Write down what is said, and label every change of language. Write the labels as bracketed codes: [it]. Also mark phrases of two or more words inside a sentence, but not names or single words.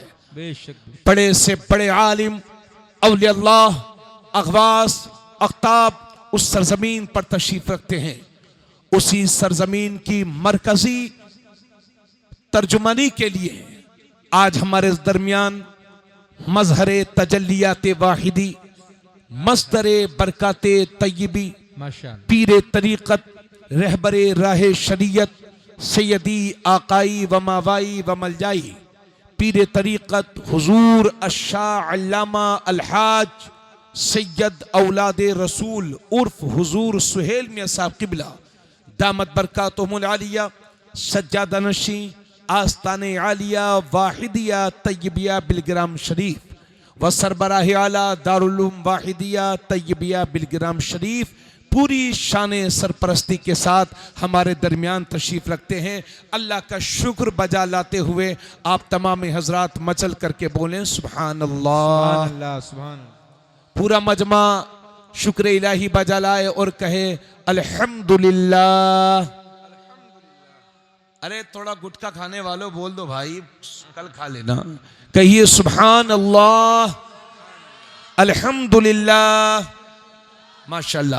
[hi] बेशक बड़े से बड़े आलिम औलिया अल्लाह अगवास अख्ताब उस सरजमीन पर तशरीफ रखते हैं। उसी सरजमीन की मरकजी तर्जुमानी के लिए आज हमारे दरमियान मजहरे तजल्लियात वाहिदी, मस्दरे बरकाते तय्यबी, माशाअल्लाह, पीरे तरीक़त, रहबरे राहे शरीयत, सैयदी आकाई व मावाई व मलजाई, पीरे तरीक़त हुजूर अशाह अल्लामा अलहाज सैयद औलादे रसूल उर्फ हुजूर सुहेल मियां साहब किबला [ar] دامت بركاتهم العالية, [hi] सज्जादा नशी आस्ताने आलिया वाहिदिया तय्यबिया बिलगिराम शरीफ व सरबराह आला दारुल उलूम वाहिदिया तय्यबिया बिलगिराम शरीफ पूरी शान सरपरस्ती के साथ हमारे दरमियान तशरीफ रखते हैं। अल्लाह का शुक्र बजा लाते हुए आप तमाम हजरात मचल करके बोलें [ar] سبحان الله. سبحان الله، سبحان الله. [hi] पूरा मजमा शुक्र इलाही बजा लाए और कहे अल्हम्दुलिल्लाह। अरे थोड़ा गुटखा खाने वालों बोल दो भाई, कल खा लेना। कहिए [ar] سبحان الله، الحمد لله، ما شاء الله.